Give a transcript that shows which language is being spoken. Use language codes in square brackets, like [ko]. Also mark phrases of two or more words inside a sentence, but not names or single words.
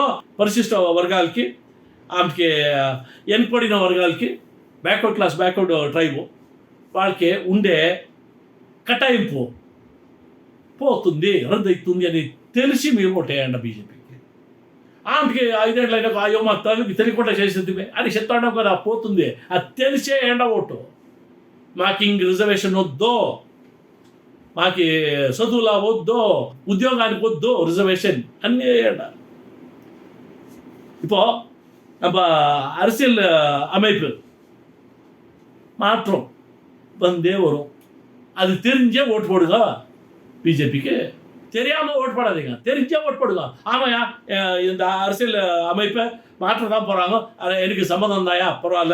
[te] పరిశిష్ట వర్గాలకి, ఆమెకి వెనుకబడిన వర్గాలకి, [en] backward class, backward tribe [te] వాళ్ళకి ఉండే కటాయింపు పోతుంది, రద్దవుతుంది అని తెలిసి మీరు ఓటేయండి BJPకి. ఆమెకి 5 ఏళ్ళైనా అయ్యో మాకు తెలియకుండా చేసింది అని చెప్తాడు కదా, పోతుంది. అది తెలిసే ఎండ ఓటు. మాకు ఇంక రిజర్వేషన్ వద్దు, మాకి చదువులా వద్దు, ఉద్యోగానికి వద్దు రిజర్వేషన్ అన్నీ வேண்டாம். [ta] இப்போ நம்ம அரசியல் அமைப்பு மாற்றம் வந்தே வரும். அது தெரிஞ்சே ஓட்டு போடுங்க பிஜேபிக்கு. தெரியாமல் ஓட்டு போடாதீங்க, தெரிஞ்சே ஓட்டு போடுங்க. ஆமாயா இந்த அரசியல் அமைப்பை மாற்ற தான் போகிறாங்க, எனக்கு சம்மதம் தாயா பரவாயில்ல.